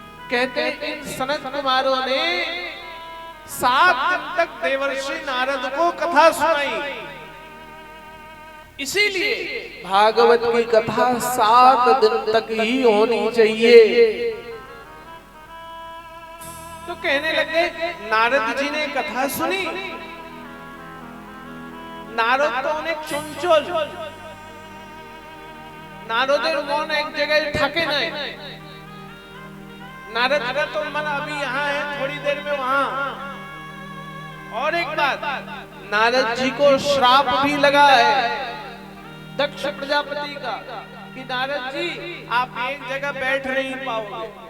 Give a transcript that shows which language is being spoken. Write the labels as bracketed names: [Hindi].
[Hindi] कहते हैं इन सनत कुमारों ने 7 दिन तक देवर्षि नारद को कथा सुनाई। इसीलिए भागवत की कथा 7 दिन तक ही होनी चाहिए। तो कहने लगे नारद जी ने कथा सुनी, [Bangla] নারদ তো অনেক চঞ্চল, নারদের মন এক জায়গায় থাকে না। [Hindi] नारद का तो मन अभी यहाँ है, थोड़ी देर में वहाँ। और एक बात, नारद जी को श्राप भी लगा है दक्ष प्रजापति का कि नारद जी आप एक जगह बैठ नहीं पाओगे।